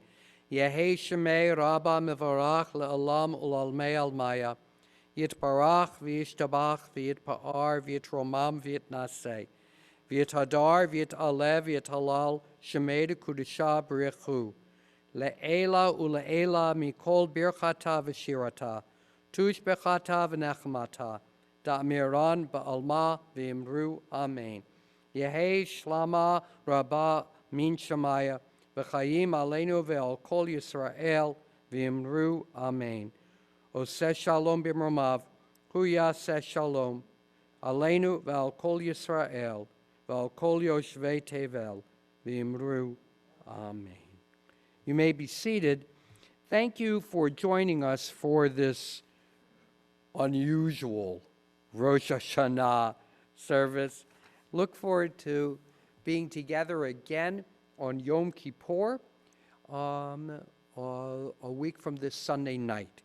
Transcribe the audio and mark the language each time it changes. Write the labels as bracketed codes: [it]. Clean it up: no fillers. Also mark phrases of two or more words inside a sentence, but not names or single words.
[arc] יהא שמיה רבא מברך לעלם ולעלמי עלמיא, יתברך וישתבח ויתפאר ויתרומם ויתנשא, ויתהדר ויתעלה ויתהלל שמיה קודשא בריך הוא, לעלא ולעלא מכל ברכתא ושירתא, תשבחתא ונחמתא, דאמירן בעלמא ואמרו, אמן. יהא שלמא רבא מן שמיא, וחיים עלינו ועל כל ישראל ואמרו, אמן. [he] עושה שלום במרומיו, הוא יעשה שלום, עלינו ועל כל ישראל, ועל כל יושבי תבל, ואמרו, amen. [en] You may be seated. Thank you for joining us for this unusual Rosh Hashanah service. Look forward to being together again on Yom Kippur, a week from this Sunday night.